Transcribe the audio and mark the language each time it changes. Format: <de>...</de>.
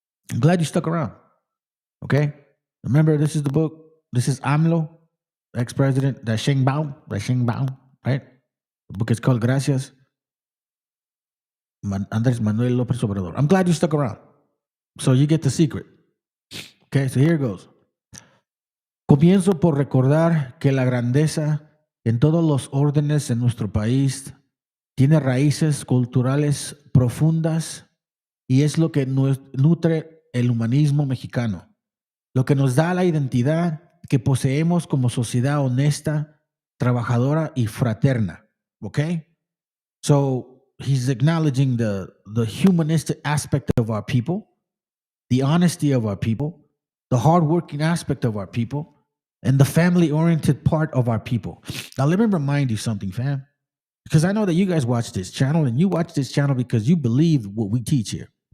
<en>I'm glad you stuck around. Okay? Remember, this is the book. This is AMLO, ex-president, the Sheng Bao, right? The book is called Gracias. Andrés Manuel López Obrador. I'm glad you stuck around. So you get the secret. Okay, so here it goes.</en> <es>Comienzo por recordar que la grandeza en todos los órdenes en nuestro país tiene raíces culturales profundas y es lo que nutre el humanismo mexicano, lo que nos da la identidad que poseemos como sociedad honesta, trabajadora y fraterna.</es> <en>Okay? So he's acknowledging the humanistic aspect of our people, the honesty of our people, the hardworking aspect of our people, and the family-oriented part of our people. Now, let me remind you something, fam, because I know that you guys watch this channel, and you watch this channel because you believe what we teach here.</en>